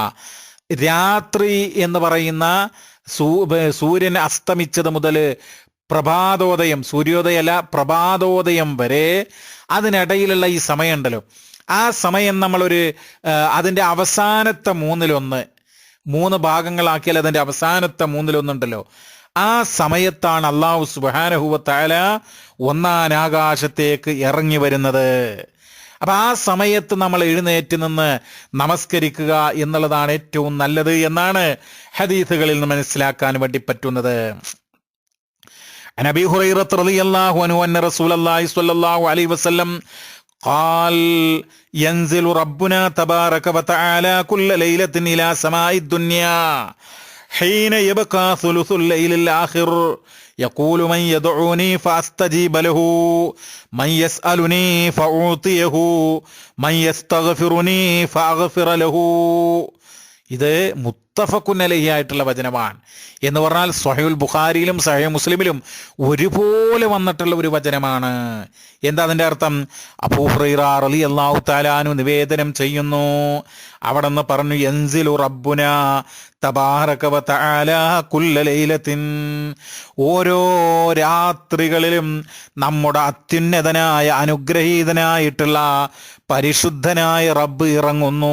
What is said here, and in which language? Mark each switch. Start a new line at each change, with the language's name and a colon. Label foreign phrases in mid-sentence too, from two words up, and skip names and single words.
Malayalam: രാത്രി എന്ന് പറയുന്ന സൂര്യൻ അസ്തമിച്ചത് മുതൽ പ്രഭാതോദയം, സൂര്യോദയമല്ല പ്രഭാതോദയം വരെ അതിനിടയിലുള്ള ഈ സമയമുണ്ടല്ലോ, ആ സമയം നമ്മളൊരു അതിൻ്റെ അവസാനത്തെ മൂന്നിലൊന്ന്, 3 ഭാഗങ്ങളാക്കിയാൽ അതിൻ്റെ അവസാനത്തെ മൂന്നിലൊന്നുണ്ടല്ലോ, ആ സമയത്താണ്
Arabic: الله سبحانه وتعالى
Malayalam: 1-ാം ആകാശത്തേക്ക് ഇറങ്ങി വരുന്നത്. അപ്പൊ ആ സമയത്ത് നമ്മൾ എഴുന്നേറ്റ് നിന്ന് നമസ്കരിക്കുക എന്നുള്ളതാണ് ഏറ്റവും നല്ലത് എന്നാണ് ഹദീസുകളിൽ നിന്ന് മനസ്സിലാക്കാൻ വേണ്ടി പറ്റുന്നത്.
Arabic: عن أبي هريرة رضي الله عنه أن رسول الله صلى الله عليه وسلم قال ينزل ربنا تبارك وتعالى كل ليلة إلى سماء الدنيا حين يبقى ثلث الليل الآخر يقول من يدعوني فأستجيب له من يسألني فأعطيه من يستغفرني فأغفر له.
Malayalam: ഇത്
Arabic: متفق عليه
Malayalam: ആയിട്ടുള്ള വചനമാണ്. എന്ന് പറഞ്ഞാൽ സ്വഹീഹുൽ ബുഖാരിയിലും സഹീഹ് മുസ്ലിമിലും ഒരുപോലെ വന്നിട്ടുള്ള ഒരു വചനമാണ്. എന്താ അതിൻ്റെ അർത്ഥം? അബൂ ഹുറൈറ
Arabic: رضي الله تعالى عنه
Malayalam: നിവേദനം ചെയ്യുന്നു, അവിടെ നിന്ന് പറഞ്ഞു,
Arabic: ينزل ربنا تبارك وتعالى كل ليلة,
Malayalam: ഓരോ രാത്രികളിലും നമ്മുടെ അത്യുന്നതനായ അനുഗ്രഹീതനായിട്ടുള്ള പരിശുദ്ധനായ റബ്ബ് ഇറങ്ങുന്നു.